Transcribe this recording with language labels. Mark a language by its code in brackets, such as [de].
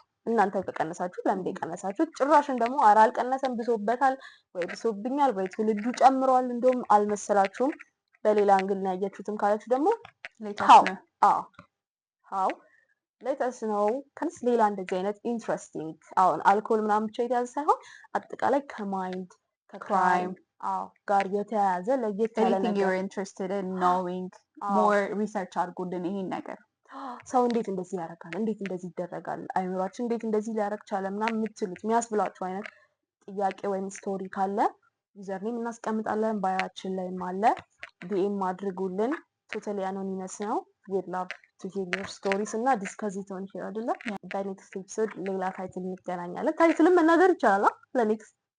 [am] እናንተ ከቀነሳችሁ ለምን የቀነሳችሁ ጭራሽን ደግሞ አልቀነሰም ብሶበታል ወይ ብሶብኛል ወይ ትውልዱ ጨምሯል እንደውም አልመሰላችሁም በሌላ አንግል ነው ያያችሁትም ካላችሁ ደግሞ [en] how let us know [am] ከንስ ሌላ እንደዚህ አይነት ኢንትረስቲንግ አሁን አልኮል ምናምን ብቻ የተያዘ ሳይሆን አጠቃላይ ከማይንድ ከክራይም ጋር የተያያዘ ለየት ያለ [en] ነገር anything you're interested in knowing more research [am] አድርጉልን ይሄን ነገር ሰው እንዴት እንደዚህ ያደርጋል እንዴት እንደዚህ ይደረጋል አይምሯችን እንዴት እንደዚህ ሊያደርግ ቻለ ምናምን የምትሉት የሚያስብላችሁ አይነት ጥያቄ ወይም ስቶሪ ካለ ዩዘርኔም እናስቀምጣለን ባዮአችን ላይም አለ ዲኤም አድርጉልን [en] ቶታሊ አኖኒመስ [am] ነው [en] we'd love to hear your stories [am] እና [en] ዲስከስ it on here [am] አይደለ በኔክስት ኤፒሶድ ሌላ ታይትል እንገናኛለን ታይትልም መናገር ይቻላል ለኔክስት